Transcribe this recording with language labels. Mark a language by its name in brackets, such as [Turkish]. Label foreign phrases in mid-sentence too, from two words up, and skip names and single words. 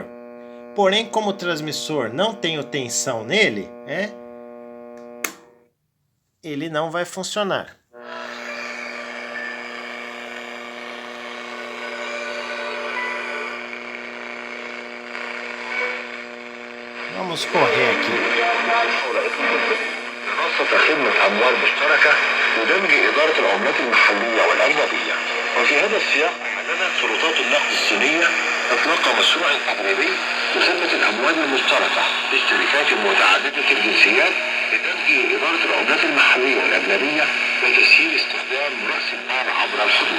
[Portuguese] Porém, como o transmissor não tem tensão nele, ele não vai funcionar. Vamos correr aqui. [Arabic] منصة خدمة أموال مشتركة ودمج إدارة العملات المحلية والأجنبية. وفي هذا السياق أعلنت سلطات النقد الصينية إطلاق مشروع تجريبي لخدمة الأموال المشتركة للشركات متعددة الجنسيات لدمج إدارة العملات المحلية والأجنبية وتسهيل استخدام رأس المال عبر الحدود.